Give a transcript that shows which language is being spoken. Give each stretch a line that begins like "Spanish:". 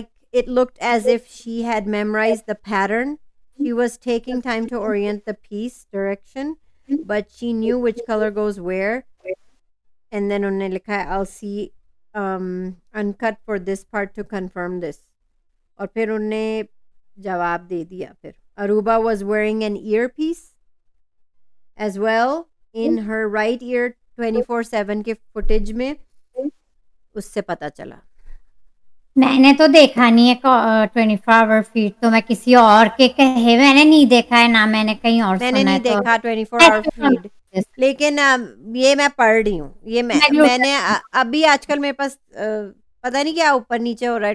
English: It looked as if she had memorized the pattern. She was taking time to orient the piece direction, but she knew which color goes where. And then
Hindi: उन्होंने लिखा है,
English: I'll see uncut for this part to confirm this.
Hindi: और फिर उन्होंने जवाब दे दिया।
English: फिर Aruba was wearing an earpiece as well in her right ear 24/7
Hindi: के फुटेज में, उससे पता चला। मैंने तो देखा नहीं है 24 फीट, तो मैं किसी और के कहे मैंने नहीं देखा है ना, मैंने कहीं और मैंने सुना नहीं है तो देखा 24 आवर फीड, लेकिन ये मैं पढ़ रही हूँ। ये मैंने अभी आजकल मेरे पास पता नहीं क्या ऊपर नीचे हो रहा है,